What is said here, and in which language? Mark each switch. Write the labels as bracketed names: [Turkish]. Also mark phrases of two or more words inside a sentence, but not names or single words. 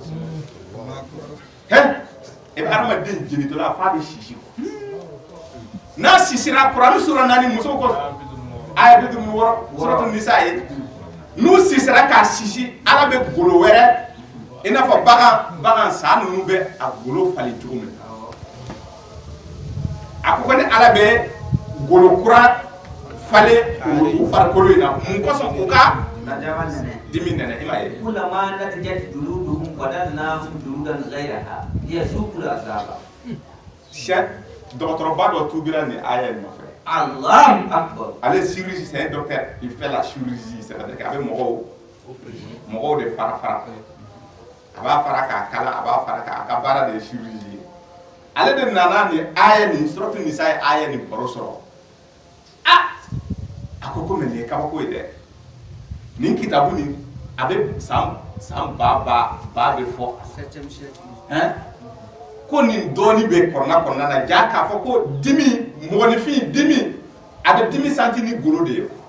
[Bambara] e bɛ adamaden jenitɔla a f'a bɛ sisi n'a sisira Kurani sura 4 musow ko aya 56 suratu nisa ye n'u sisira k'a sisi ala bɛ golo wɛrɛ i n'a fɔ bagan sa ninnu bɛ a golo falen cogo min a ko ni ala bɛ golo kura falen u farikolo in na mun kosɔn u ka dimi nɛnɛ i m'a ye [Arabic] كلما نضجت جلودهم بدلناهم جلودا غيرها ليذوقوا العذاب [Bambara] dɔgɔtɔrɔba dɔ tubira nin aya in nɔfɛ [Arabic] الله أكبر [Bambara] ale chirurgie [French] c'est un docteur il fait la chirurgie c'est-à-dire qu'avec [Bambara] mɔgɔw de fara a b'a fara k'a kala a b'a fara k'a ka baara de ye chirurgie ale de nana nin aya nin suratu nisa ye aya nin baro sɔrɔ a ko komi nin ye kabako ye dɛ nin kitabu nin a bɛ san ba bɛ fɔ ko nin dɔɔni bɛ kɔnɔna na ja k'a fɔ ko dimi mɔgɔninfin dimi a bɛ dimi santi ni golo de ye